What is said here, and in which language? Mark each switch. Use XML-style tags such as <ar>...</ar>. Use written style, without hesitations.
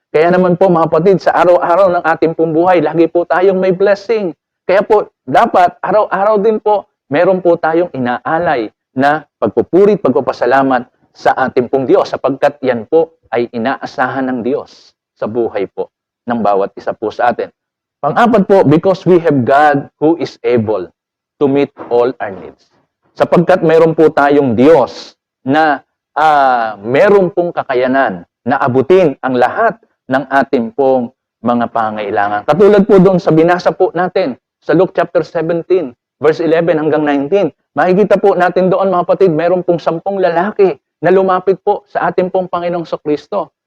<tl>Kaya naman po, mga kapatid, sa araw-araw ng ating pong buhay, lagi po tayong may blessing. Kaya po, dapat araw-araw din po, meron po tayong inaalay na pagpupurit, pagpapasalamat sa ating pong Diyos, sapagkat yan po ay inaasahan ng Diyos sa buhay po ng bawat isa po sa atin. Pang-apat po,</tl> <en>because we have God who is able to meet all our needs.</en> <tl>Sapagkat meron po tayong Diyos na meron pong kakayanan na abutin ang lahat ng ating pong mga pangailangan. Katulad po doon sa binasa po natin sa Luke chapter 17, verse 11 hanggang 19. Makikita po natin doon, mga kapatid, meron pong 10 lalaki na lumapit po sa ating pong Panginoong Kristo.</tl>